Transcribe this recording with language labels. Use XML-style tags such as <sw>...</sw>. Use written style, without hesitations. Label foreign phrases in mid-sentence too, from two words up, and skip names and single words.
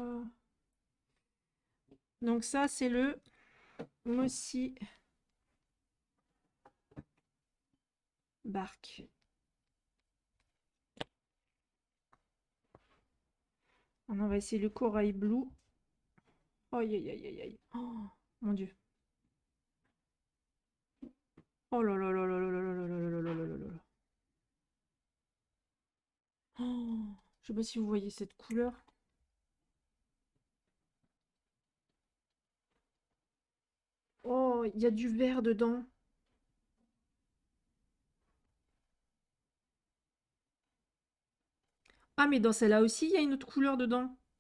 <fr>Donc ça c'est le Mossy Bark. On va essayer le Corail Blue. Aïe aïe aïe aïe aïe. Oh mon dieu. Oh là là là là là là là là là là là là là là. Oh, je sais pas si vous voyez cette couleur. Oh, il y a du vert dedans. Ah, mais dans celle-là aussi, il y a une autre couleur dedans.</fr>